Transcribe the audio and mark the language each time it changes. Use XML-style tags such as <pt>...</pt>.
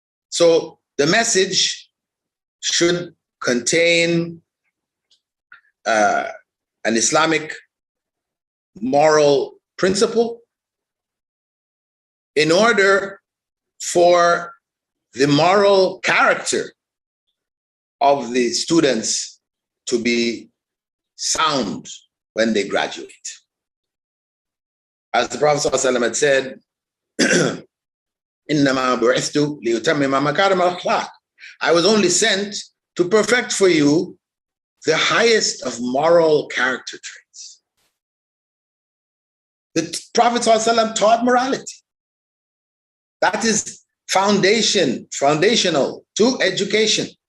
<en>So the message should contain an Islamic moral principle in order for the moral character of the students to be sound when they graduate. As the Prophet ﷺ had said,</en> <ar>إِنَّمَا بُعِثْتُ لِيُتَمِّمَ مَكَارِمَ الْأَخْلَاقِ.</ar> <en>I was only sent to perfect for you the highest of moral character traits. The Prophet ﷺ taught morality. That is foundational to education.</en>